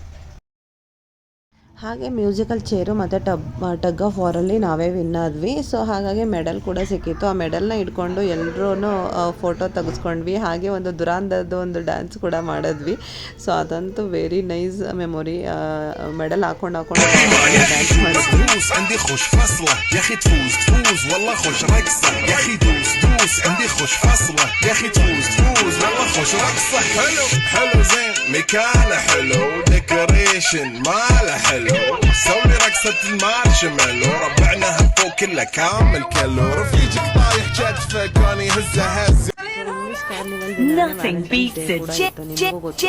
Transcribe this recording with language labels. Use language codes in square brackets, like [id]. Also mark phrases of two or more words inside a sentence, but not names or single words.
[kn] ಹಾಗೆ [en] musical chair [kn] ಮತ್ತು [en] tug of war [kn] ನಾವೇ ವಿನ್ ಆದ್ವಿ. ಸೊ ಹಾಗಾಗಿ ಮೆಡಲ್ ಕೂಡ ಸಿಕ್ಕಿತ್ತು. ಆ ಮೆಡಲ್ನ ಇಟ್ಕೊಂಡು ಎಲ್ಲರೂ ಫೋಟೋ ತೆಗೆಸ್ಕೊಂಡ್ವಿ. ಹಾಗೆ ಒಂದು ದುರಾಂಧದ್ದು ಒಂದು ಡ್ಯಾನ್ಸ್ ಕೂಡ ಮಾಡಿದ್ವಿ. ಸೊ ಅದಂತೂ [en] very nice memory. [kn] ಮೆಡಲ್ ಹಾಕೊಂಡು ಡ್ಯಾನ್ಸ್ ಮಾಡಿದ್ವಿ. [ar] سوي رقصة المارشميلو ربعناها فوق كلها كامل كيلو رفيجك طايح كتفك واني هزه هز. [en] Nothing beats it. [kn] ನಿಮಗೂ ಗೊತ್ತು.